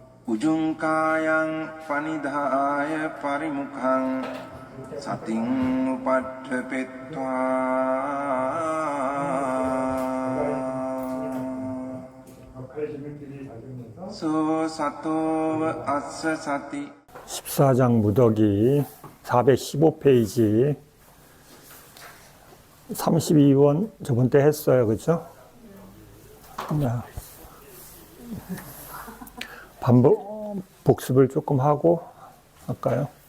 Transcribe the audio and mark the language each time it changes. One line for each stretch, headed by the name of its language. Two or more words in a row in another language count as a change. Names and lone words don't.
Pali: උජුංකායං පනිදාය පරිමුඛං සතින් උපට්ඨපෙත්වා 소 සතෝව අස්ස සති
Korean: 14장 무더기 415페이지 32번 저번 때 했어요. 그렇죠? 반복 복습을 조금 하고 할까요?